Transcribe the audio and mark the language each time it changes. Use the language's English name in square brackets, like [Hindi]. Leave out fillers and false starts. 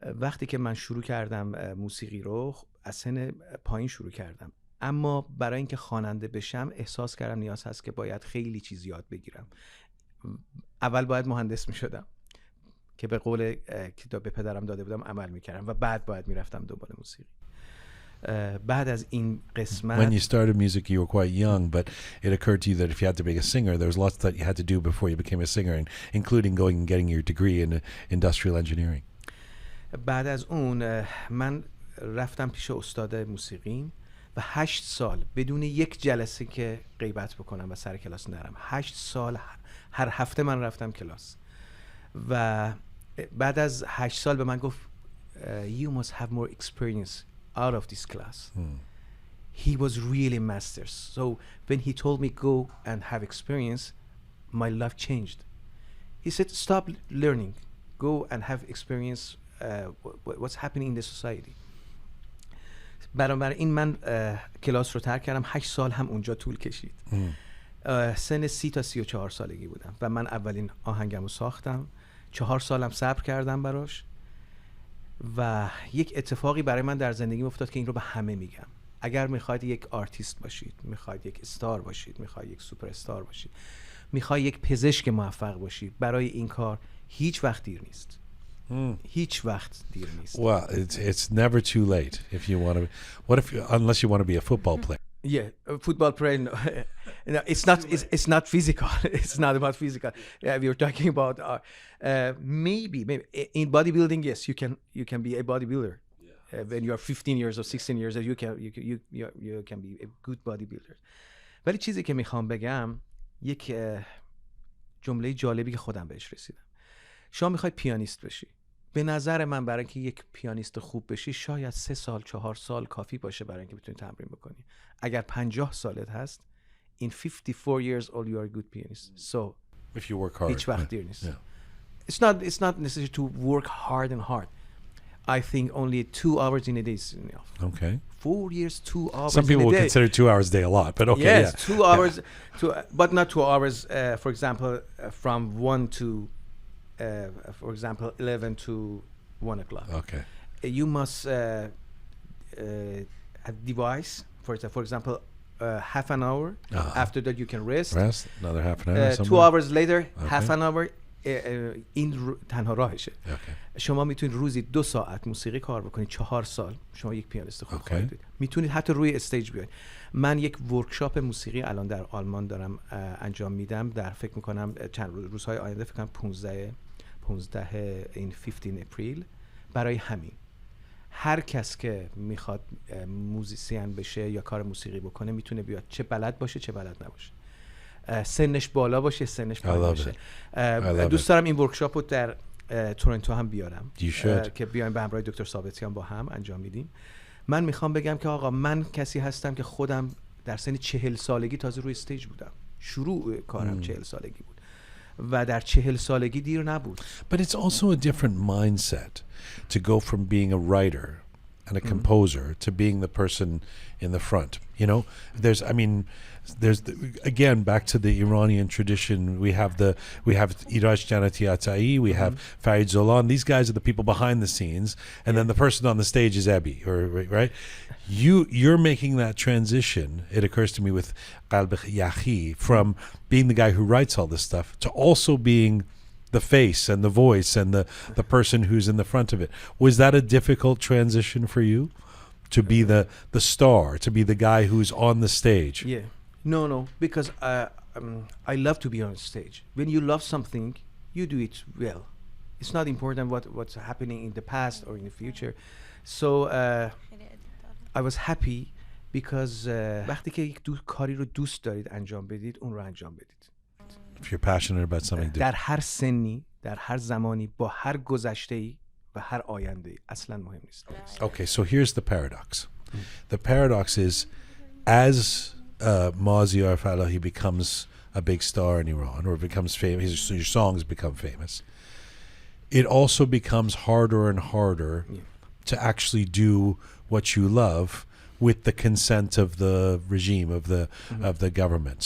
[Persian] وقتی که من شروع کردم موسیقی رو از سن پایین شروع کردم، اما برای اینکه خواننده بشم احساس کردم نیاز هست که باید خیلی چیز یاد بگیرم. اول باید مهندس می شدم که به قول کتاب به پدرم داده بودم عمل می کردم و بعد باید می رفتم دنبال موسیقی. بعد از این قسمت [English] When you started music you were quite young, but it occurred to you that if you had to be a singer there was lots that you had to do before you became a singer, including going and getting your degree in industrial engineering. [Persian] بعد از اون من رفتم پیش استاد موسیقیم و 8 سال بدون یک جلسه که غیبت بکنم و سر کلاس نرم، 8 سال هر هفته من رفتم کلاس و بعد از 8 سال به من گفت [English] you must have more experience out of this class. He was really master. So when he told me go and have experience, my life changed. He said stop learning, go and have experience what's happening in the society. [Persian] بنابراین من کلاس رو ترک کردم. 8 سال هم اونجا طول کشید. سن 30 تا 34 سالگی بودم و من اولین آهنگم رو ساختم. 4 سالم صبر کردم براش و یک اتفاقی برای من در زندگی افتاد که این رو به همه میگم. اگر میخواید یک آرتیست باشید، میخواید یک استار باشید، میخواید یک سوپر استار باشید، میخواید یک پزشک موفق باشید، برای این کار هیچ وقت دیر نیست. هیچ وقت دیر نیست. [English] Well, it's never too late if you want to. What if unless you want to be a football player? Yeah, a football player. No, it's not. It's not physical. It's not about physical. We were talking about maybe in bodybuilding. Yes, you can be a bodybuilder. When you are 15 years or 16 years old, you can be a good bodybuilder. [Persian] ولی چیزی که میخوام بگم یک جمله جالبی که خودم بهش رسیدم. شما میخوای پیانیست بشی. به نظر من برای اینکه یک پیانیست خوب بشی شاید 3 سال 4 سال کافی باشه برای اینکه بتونی تمرین بکنی. اگر 50 سالت هست [English] in 54 years old you are a good pianist. So if you work hard. [Persian] هیچ وقت دیر نیست. [English] It's not necessary to work hard and hard. I think only 2 hours in a day is enough. Okay. 4 years, 2 hours. Some people would consider 2 hours a day a lot, but okay. Yes, 2 hours, but not 2 hours. For example, from 1 to, for example, 11 to 1 o'clock. Okay. You must have device. For example, half an hour. After that, you can rest. Rest. Another half an hour. 2 hours later, half an hour. [Persian] این تنها راهشه. شما میتونید روزی 2 ساعت موسیقی کار بکنید 4 سال شما یک پیانیست خوب خواهید بود. میتونید حتی روی استیج بیاید. من یک ورکشاپ موسیقی الان در آلمان دارم انجام میدم. در فکر میکنم چند روزهای آینده فکر کنم 15 این 15 اپریل. برای همین هر کس که میخواد موزیسین بشه یا کار موسیقی بکنه میتونه بیاد، چه بلد باشه چه بلد نباشه. سنش بالا باشه سنش پایین باشه. دوست [English] it. [Persian] دارم این ورکشاپ رو در تورنتو هم بیارم که بیایم به همراه دکتر ثابتیان با هم انجام میدیم. من میخوام بگم که آقا من کسی هستم که خودم در سن 40 سالگی تازه روی استیج بودم. شروع کارم 40 سالگی بود و در 40 سالگی دیر نبود. [English] But it's also a different mindset to go from being a writer and a composer to being the person in the front. You know, there's again back to the Iranian tradition. We have Iraj Janati Atai, we have Farid Zolan. These guys are the people behind the scenes, and then the person on the stage is Ebi, or right? You're making that transition. It occurs to me with Qalb Yahi from being the guy who writes all this stuff to also being the face and the voice and the person who's in the front of it. Was that a difficult transition for you? To be the star, to be the guy who's on the stage? Yeah. No, because I love to be on stage. When you love something, you do it well. It's not important what's happening in the past or in the future. So I was happy because [Persian] وقتی که یک کاری رو دوست دارید انجام بدید اون رو انجام بدید. [English] If you're passionate about something, [Persian] در هر سنی، در هر زمانی، با هر گذشته‌ای و هر آینده‌ای اصلا مهم نیست. [English] Okay, so here's the paradox. The paradox is as Mazyar Fallahi becomes a big star in Iran or becomes famous, your songs become famous, it also becomes harder and harder to actually do what you love with the consent of the regime, of the government.